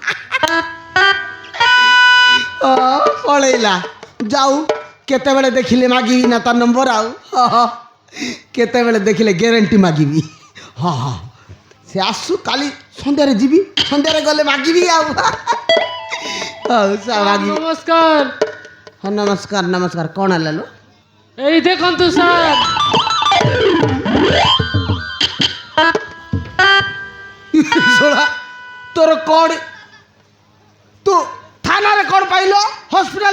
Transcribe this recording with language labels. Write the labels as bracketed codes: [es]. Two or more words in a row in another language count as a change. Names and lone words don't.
[or] ପଳେଇଲା ଯାଉ କେତେବେଳେ ଦେଖିଲେ ମାଗିବି ନା ତା ନମ୍ବର ଆଉ କେତେବେଳେ ଦେଖିଲେ ଗ୍ୟାରେଣ୍ଟି ମାଗିବି ହଁ ହଁ ସେ ଆସୁ କାଲି ସନ୍ଧ୍ୟାରେ ଯିବି ସନ୍ଧ୍ୟାରେ ଗଲେ ମାଗିବି ଆଉ ହଉ ସା ମାଗିବି [bn] নমস্কার [or] ହଁ ନମସ୍କାର ନମସ୍କାର କ'ଣ ହେଲା ଲୋ [bn] এই দেখুন তো স্যার [or] ଶୁଣା ତୋର କ'ଣ ତୁ ଥାନାରେ କ'ଣ ପାଇଲ ହସ୍ପିଟାଲ